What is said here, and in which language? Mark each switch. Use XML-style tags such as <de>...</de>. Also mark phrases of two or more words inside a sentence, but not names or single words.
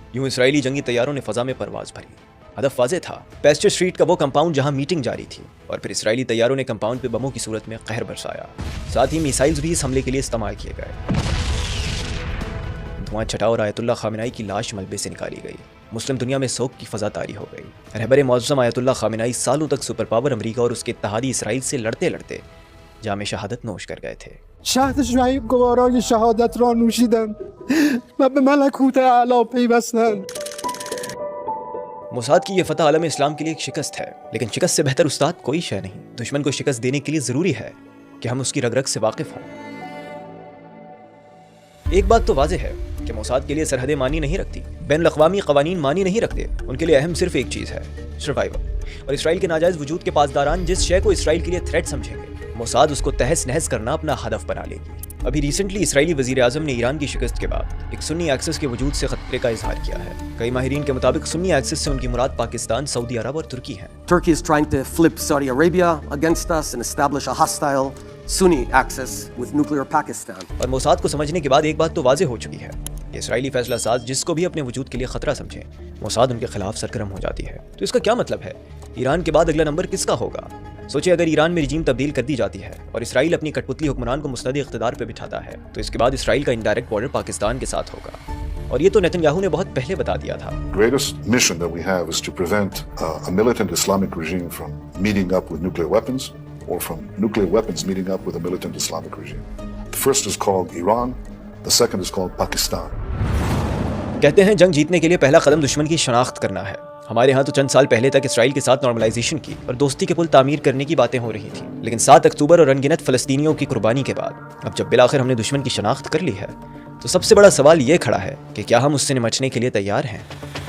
<ur>یوں اسرائیلی جنگی طیاروں نے فضا میں پرواز بھری۔ ہدف واضح تھا، پیسچر اسٹریٹ کا وہ کمپاؤنڈ جہاں میٹنگ جاری تھی، اور پھر اسرائیلی طیاروں نے کمپاؤنڈ پہ بموں کی صورت میں قہر برسایا، ساتھ ہی میسائلز بھی اس حملے کے لیے استعمال کیے گئے۔ دھواں چھٹا اور آیت اللہ خامنائی کی لاش ملبے سے نکالی گئی۔ مسلم دنیا میں سوگ کی فضا طاری ہو گئی۔ رہبر معظم آیت اللہ خامنائی سالوں تک</ur> <en>super power</en> <ur>امریکہ اور اس کے اتحادی اسرائیل سے لڑتے لڑتے جام شہادت نوش کر گئے تھے۔</ur> <fa>شهد شعیب گوارای شهادت را نوشیدند و به ملکوت اعلی پیوستند۔</fa> <ur>موساد کی یہ فتح عالم اسلام کے لیے ایک شکست ہے، لیکن شکست سے بہتر استاد کوئی شے نہیں۔ دشمن کو شکست دینے کے لیے ضروری ہے کہ ہم اس کی رگ رگ سے واقف ہوں۔ ایک بات تو واضح ہے کہ موساد کے لیے سرحدیں معنی نہیں رکھتی، بین الاقوامی قوانین معنی نہیں رکھتے، ان کے لیے اہم صرف ایک چیز ہے، سروائیول۔ اور اسرائیل کے ناجائز وجود کے پاسداران جس شے کو اسرائیل کے لیے تھریٹ سمجھیں گے، موساد اس کو تہس نہس کرنا اپنا ہدف بنا لے گی۔ ابھی ریسنٹلی اسرائیلی وزیر اعظم نے ایران کی شکست کے بعد ایک</ur> <en>Sunni axis</en> <ur>کے وجود سے خطرے کا اظہار کیا ہے۔ کئی ماہرین کے مطابق</ur> <en>Sunni axis</en> <ur>سے ان کی مراد پاکستان، سعودی عرب اور ترکی ہیں۔</ur> <en>Turkey is trying to flip Saudi Arabia against us and establish a hostile Sunni axis with nuclear Pakistan.</en> <ur>اور موساد کو سمجھنے کے بعد ایک بات تو واضح ہو چکی ہے کہ اسرائیلی فیصلہ ساز جس کو بھی اپنے وجود کے لیے خطرہ سمجھیں، موساد ان کے خلاف سرگرم ہو جاتی ہے۔ تو اس کا کیا مطلب ہے؟ ایران کے بعد اگلا نمبر کس کا ہوگا؟ سوچے اگر ایران میں رجیم تبدیل کر دی جاتی ہے اور اسرائیل اپنی کٹ پتلی حکمران کو مستند اقتدار پہ بٹھاتا ہے تو اس کے بعد اسرائیل کا</ur> <en>indirect border</en> <ur>پاکستان کے ساتھ ہوگا، اور یہ تو نیتن یاہو نے بہت پہلے بتا دیا تھا۔</ur> <en>greatest mission that we have is to prevent a militant Islamic regime from meeting up with nuclear weapons or from nuclear weapons meeting up with a militant Islamic regime. The first is called Iran, the second is called Pakistan.</en> <ur>کہتے ہیں جنگ جیتنے کے لیے پہلا قدم دشمن کی شناخت کرنا ہے۔ ہمارے ہاں تو چند سال پہلے تک اسرائیل کے ساتھ نارملائزیشن کی اور دوستی کے پل تعمیر کرنے کی باتیں ہو رہی تھیں، لیکن 7 اکتوبر اور انگنت فلسطینیوں کی قربانی کے بعد اب جب بالآخر ہم نے دشمن کی شناخت کر لی ہے تو سب سے بڑا سوال یہ کھڑا ہے کہ کیا ہم اس سے نمٹنے کے لیے تیار ہیں؟</ur>